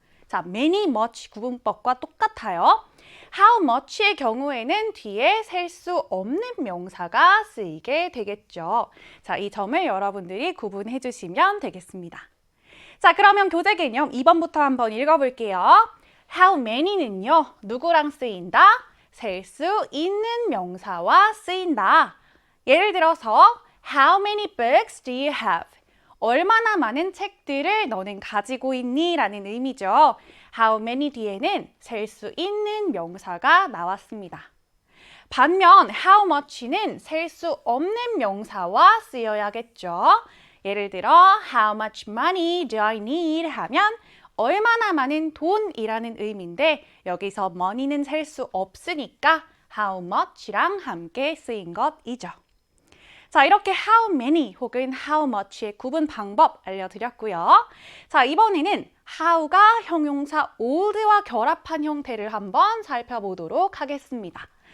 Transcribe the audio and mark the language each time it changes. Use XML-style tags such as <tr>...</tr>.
<ko>자, many, much 구분법과 똑같아요. How much의 경우에는 뒤에 셀 수 없는 명사가 쓰이게 되겠죠. 자, 이 점을 여러분들이 구분해 주시면 되겠습니다. 자, 그러면 교재 개념 2번부터 한번 읽어볼게요. How many는요, 누구랑 쓰인다? 셀 수 있는 명사와 쓰인다. 예를 들어서</ko> <en>How many books do you have?</en> <ko>얼마나 많은 책들을 너는 가지고 있니? 라는 의미죠. How many 뒤에는 셀 수 있는 명사가 나왔습니다. 반면 how much는 셀 수 없는 명사와 쓰여야겠죠. 예를 들어</ko> <en>How much money do I need?</en> <ko>하면 얼마나 많은 돈이라는 의미인데 여기서 money는 셀 수 없으니까 how much랑 함께 쓰인 것이죠. 자, 이렇게 how many 혹은 how much의 구분 방법 알려드렸고요. 자, 이번에는 how가 형용사 old와 결합한 형태를 한번 살펴보도록 하겠습니다.</ko>